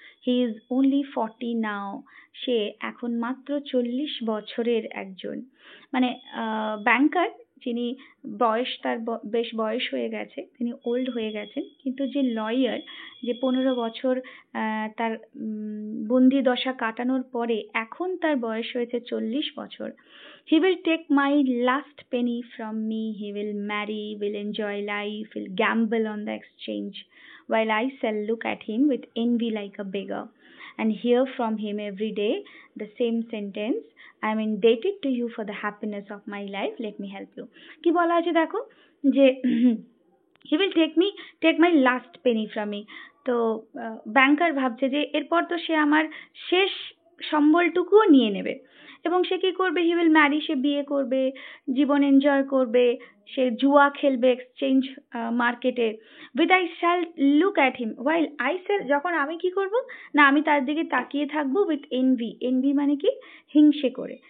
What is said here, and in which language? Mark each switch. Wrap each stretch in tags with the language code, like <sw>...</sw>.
<en>He is only 40 now.</en> <bn>সে এখন মাত্র 40 বছরের একজন, মানে ব্যাংকার, যিনি বয়স তার বেশ বয়স হয়ে গেছে, তিনি ওল্ড হয়ে গেছেন, কিন্তু যে লয়ার, যে 15 বছর তার বন্দি দশা কাটানোর পরে এখন তার বয়স হয়েছে 40 বছর।</bn> <en>He will take my last penny from me. He will marry, will enjoy life, will gamble on the exchange, while I shall look at him with envy like a beggar, and hear from him every day the same sentence, I am indebted to you for the happiness of my life, let me help you।</en> <bn>কি বলা আছে দেখো, যে</bn> <en>he will take my last penny from me।</en> <bn>তো ব্যাংকার ভাবছে যে এরপর তো সে আমার শেষ সম্বলটুকুও নিয়ে নেবে, এবং সে কি করবে,</bn> <en>he will marry,</en> <bn>সে বিয়ে করবে, জীবন এনজয় করবে, সে জুয়া খেলবে এক্সচেঞ্জ মার্কেটে।</bn> <en>with I shall look at him while I shall,</en> <bn>যখন আমি কি করব না, আমি তার দিকে তাকিয়ে থাকবো</bn> <en>With envy.</en> <bn>এনভি মানে কি? হিংসে করে।</bn>